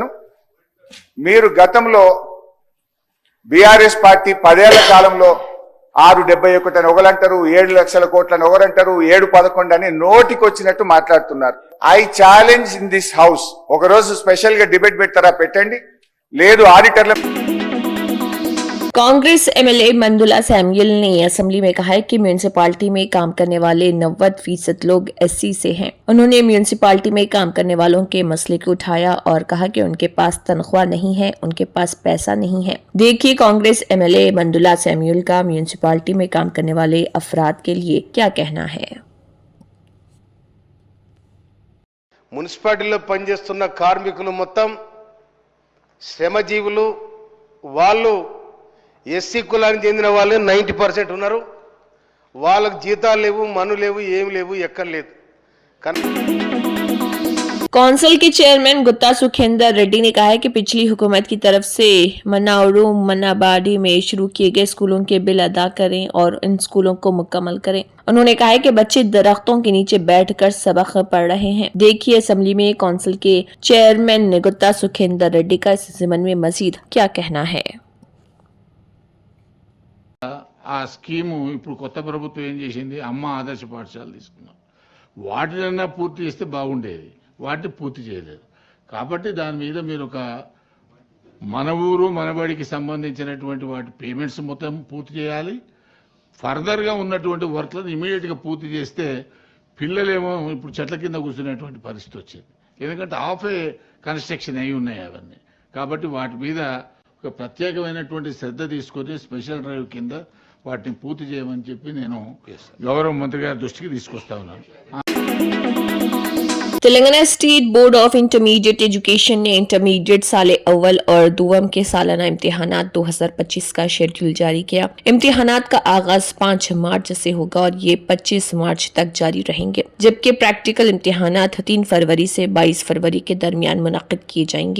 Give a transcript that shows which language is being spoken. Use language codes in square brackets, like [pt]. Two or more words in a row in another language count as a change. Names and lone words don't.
[te] మీరు గతంలో బీఆర్ఎస్ పార్టీ 10 ఏళ్ల కాలంలో 671 అని ఒకరంటారు, 7 లక్షల కోట్లని ఒకరంటారు, 711 అని నోటికొచ్చినట్టు మాట్లాడుతున్నారు. [en] I challenge in this house, [te] ఒకరోజు స్పెషల్ గా డిబేట్ పెడతారా పెట్టండి, లేదు ఆడిటర్ల. [ur] کانگریس ایم ایل اے مندولا سیموئل نے اسمبلی میں کہا ہے کہ میونسپلٹی میں کام کرنے والے 90% لوگ ایس سی سے ہیں. انہوں نے میونسپلٹی میں کام کرنے والوں کے مسئلے کو اٹھایا اور کہا کہ ان کے پاس تنخواہ نہیں ہے، ان کے پاس پیسہ نہیں ہے. دیکھیے کانگریس ایم ایل اے مندولا سیموئل کا میونسپلٹی میں کام کرنے والے افراد کے لیے کیا کہنا ہے. [te] మున్సిపాలిటీలో పనిచేస్తున్న కార్మికులు మొత్తం శ్రమజీవులు, వాళ్ళు ఎస్సీ కులానికి చెందిన వాళ్ళే 90% ఉన్నారు. వాళ్ళకి జీతాలు లేవు, మను లేవు, ఏమి లేవు, ఎక్కడ లేదు. [ur] کونسل کے چیئرمین گتہ سکھیندر ریڈی نے کہا ہے کہ پچھلی حکومت کی طرف سے مناورو منابڈی میں شروع کیے گئے اسکولوں کے بل ادا کریں اور ان اسکولوں کو مکمل کریں. انہوں نے کہا ہے کہ بچے درختوں کے نیچے بیٹھ کر سبق پڑھ رہے ہیں. دیکھیے اسمبلی میں کونسل کے چیئرمین گتہ سکھیندر ریڈی کا اس ضمن میں مزید کیا کہنا ہے. [te] ఆ స్కీము ఇప్పుడు కొత్త ప్రభుత్వం ఏం చేసింది, అమ్మ ఆదర్శ పాఠశాల తీసుకున్నాం. వాటినన్నా పూర్తి చేస్తే బాగుండేది, వాటిని పూర్తి చేయలేదు. కాబట్టి దాని మీద మీరు ఒక మన ఊరు మనబడికి సంబంధించినటువంటి వాటి పేమెంట్స్ మొత్తం పూర్తి చేయాలి. ఫర్దర్గా ఉన్నటువంటి వర్క్లను ఇమీడియట్గా పూర్తి చేస్తే పిల్లలేమో ఇప్పుడు చెట్ల కింద కూర్చునేటువంటి పరిస్థితి వచ్చింది. ఎందుకంటే [en] half a construction [te] అయి ఉన్నాయి అవన్నీ. కాబట్టి వాటి మీద ఒక ప్రత్యేకమైనటువంటి శ్రద్ధ తీసుకొని [en] special drive [te] కింద వాటిని పూర్తి చేయమని చెప్పి నేను గౌరవ మంత్రి గారి దృష్టికి తీసుకొస్తా ఉన్నాను. [ur] تلنگانہ اسٹیٹ بورڈ آف انٹرمیڈیٹ ایجوکیشن نے انٹرمیڈیٹ سال اول اور دوم کے سالانہ امتحانات 2025 کا شیڈول جاری کیا. امتحانات کا آغاز 5 مارچ سے ہوگا اور یہ 25 مارچ تک جاری رہیں گے، جبکہ پریکٹیکل امتحانات 3 فروری سے 22 فروری کے درمیان منعقد کیے جائیں گے.